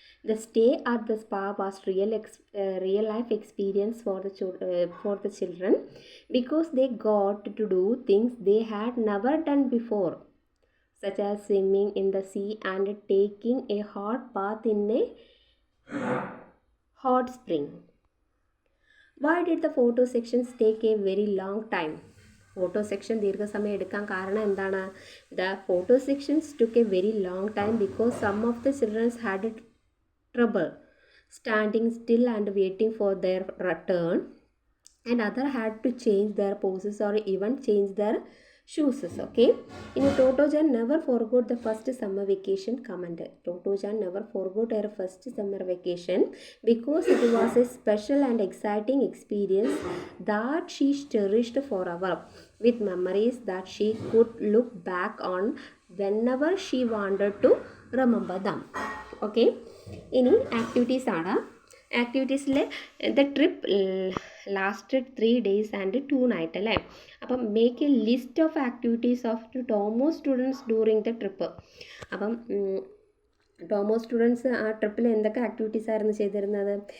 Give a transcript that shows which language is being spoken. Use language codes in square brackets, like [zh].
[en] The stay at the spa was real life experience for the children because they got to do things they had never done before, such as swimming in the sea and taking a hot bath in a hot spring. Why did the photo sections take a very long time? [ml] Photo section ദീർഘസമയം എടുക്കാൻ കാരണം എന്താണ്? [en] The photo sections took a very long time because some of the childrens had trouble standing still and waiting for their turn and other had to change their poses or even change their shoes. Okay. Totojan never forgot the first summer vacation comment. Totojan never forgot her first summer vacation because it was a special and exciting experience that she cherished forever, with memories that she could look back on whenever she wanted to remember them. [ml] Okay. ഇനി activities ആണ്. [en] ആക്ടിവിറ്റീസിൽ the trip lasted 3 days and 2 nights അല്ലേ? അപ്പം make a list of activities of Tomo students during the trip. [ml] അപ്പം tomo students ആ ട്രിപ്പിൽ എന്തൊക്കെ activities ആയിരുന്നു ചെയ്തിരുന്നത്?